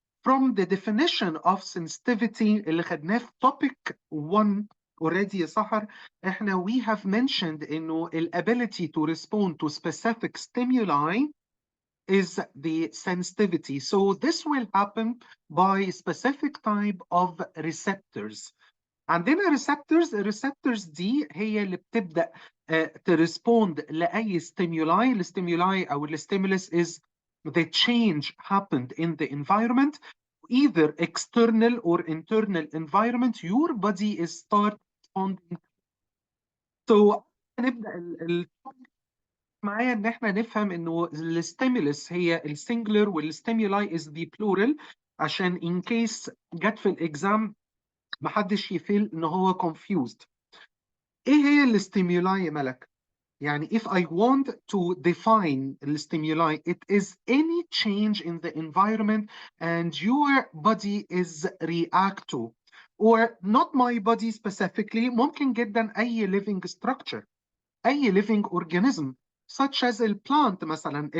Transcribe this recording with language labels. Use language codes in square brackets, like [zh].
[en] From the definition of sensitivity [ar] اللي خدناه في [en] topic 1 already يا سحر, we have mentioned إنه ability to respond to specific stimuli is the sensitivity. So this will happen by specific type of receptors. [ar] عندنا receptors دي هي اللي بتبدأ ترسبوند لأي stimuli. [en] الستيمولاي أو stimulus is the change happened in the environment, either external or internal environment. Your body is start responding. [ar] So نبدأ معايا ان احنا نفهم انه الستيمولس هي السنجلر [en] والستيمولاي is the plural, [ar] عشان [en] ان كيس [ar] جت في الاكزام محدش يفيل ان هو confused. ايه هي الستيمولاي يا ملك؟ يعني [en] if I want to define the stimuli, it is any change in the environment and your body is react to, or not my body specifically, [ar] ممكن جدا أي [en] living structure، أي living organism such as a plant مثلا.